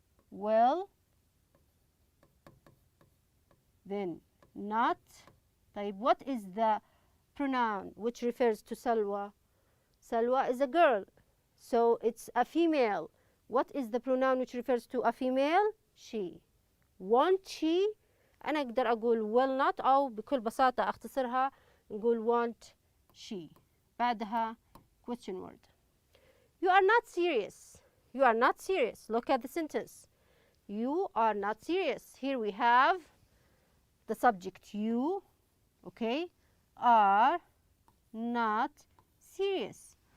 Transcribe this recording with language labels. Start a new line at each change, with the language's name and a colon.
English: Will, then not.
Arabic: طيب,
English: what is the pronoun which refers to Salwa? Salwa is a girl, so it's a female. What is the pronoun which refers to a female? She. Want she.
Arabic: أنا أقدر أقول
English: will not،
Arabic: أو بكل بساطة أختصرها نقول
English: want she.
Arabic: بعدها
English: question word. You are not serious. You are not serious. Look at the sentence. You are not serious. Here we have the subject you, okay, are not serious.